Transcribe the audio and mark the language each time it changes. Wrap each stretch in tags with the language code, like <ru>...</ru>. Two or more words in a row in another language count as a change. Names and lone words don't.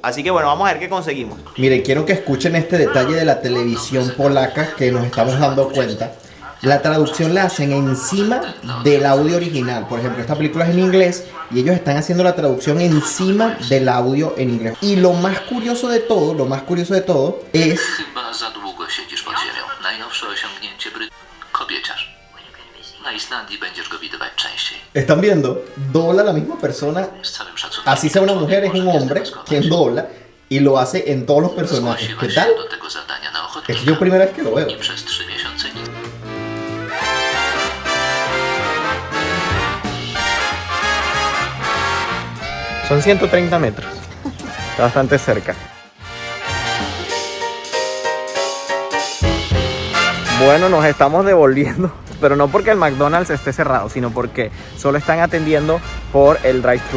<es>Así que bueno, vamos a ver qué conseguimos. Miren, quiero que escuchen este detalle de la televisión polaca que nos estamos dando cuenta. La traducción la hacen encima del audio original. Por ejemplo, esta película es en inglés y ellos están haciendo la traducción encima del audio en inglés. Y lo más curioso de todo, es...</es> <pl>Chyba za długo siedzisz pod ziemią. Najnowsze osiągnięcie kobieciarz. Na Islandii będziesz go widywać częściej.</pl> <es>¿Están viendo? Dobla la misma persona.</es> <pl>Z całym szacunkiem.</pl> <es>Así sea una mujer, es un hombre quien dobla y lo hace en todos los personajes. ¿Qué</es> <pl>Zgłosiłeś</pl> <es>tal?</es> <pl>się do tego zadania na ochotnika.</pl> <es>Es yo primera vez que lo veo.</es> <pl>I przez 3 miesiące nic.</pl> <es>Son 130 metros. Está bastante cerca. Bueno, nos estamos devolviendo, pero no porque el McDonald's esté cerrado, sino porque solo están atendiendo por el drive-thru.</es>